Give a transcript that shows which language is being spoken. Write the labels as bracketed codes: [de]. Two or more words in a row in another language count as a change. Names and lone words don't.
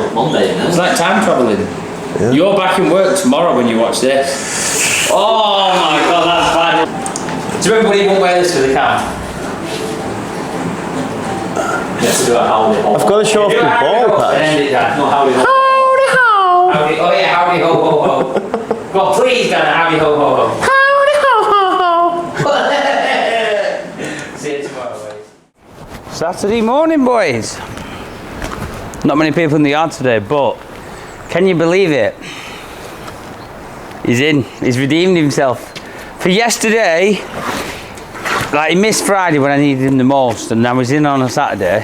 [en] Monday, isn't it? It's like time travelling. Yeah. You're back in work tomorrow when you watch this. Oh my god, that's fine. So everybody won't wear this for the cam. Let's do a howdy ho. I've got to show off the ball patch. End it, Dan. No, howdy ho. Howdy ho. Howdy, oh yeah, howdy ho ho ho. Go on, please, Dan, howdy ho ho ho. Howdy ho ho ho. See you tomorrow, boys. Saturday morning, boys. Not many people in the yard today, but can you believe it? He's in. He's redeemed himself. For yesterday, like he missed Friday when I needed him the most, and I was in on a Saturday.